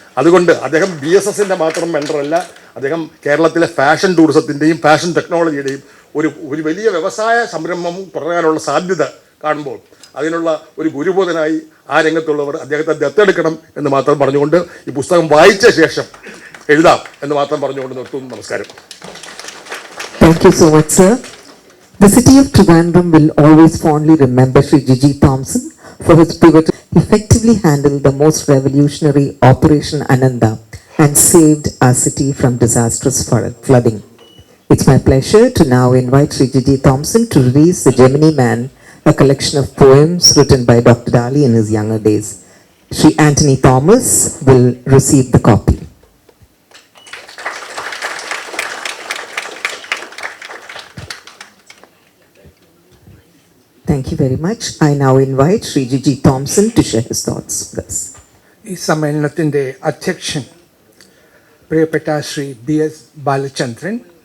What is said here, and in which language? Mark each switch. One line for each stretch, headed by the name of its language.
Malayalam: അതുകൊണ്ട് അദ്ദേഹം BSSൻ്റെ മാത്രം മെൻറ്ററല്ല, അദ്ദേഹം കേരളത്തിലെ ഫാഷൻ ടൂറിസത്തിൻ്റെയും ഫാഷൻ ടെക്നോളജിയുടെയും ഒരു വലിയ വ്യവസായ സംരംഭം തുടരാനുള്ള സാധ്യത കാണുമ്പോൾ അതിനുള്ള ഒരു ഗുരുബോധനായി ആ രംഗത്തുള്ളവർ അദ്ദേഹത്തെ ദത്തെടുക്കണം എന്ന് മാത്രം പറഞ്ഞുകൊണ്ട് ഈ പുസ്തകം വായിച്ച ശേഷം എഴുതാം എന്ന് മാത്രം പറഞ്ഞുകൊണ്ട് നിർത്തുന്നു. നമസ്കാരം.
English: Thank you so much, sir. The city of Trivandrum will always fondly remember Sri Gigi Thompson for his pivotal, effectively handled the most revolutionary Operation Ananda and saved our city from disastrous flooding. It's my pleasure to now invite Sri Gigi Thompson to release The Gemini Man, a collection of poems written by Dr. Dali in his younger days. Sri Anthony Thomas will receive the copy. Thank you very much. I now invite Sri Gigi Thompson to share his thoughts with us.
Malayalam: ഈ സമ്മേളനത്തിൻ്റെ അധ്യക്ഷൻ പ്രിയപ്പെട്ട Shri BS Balachandran,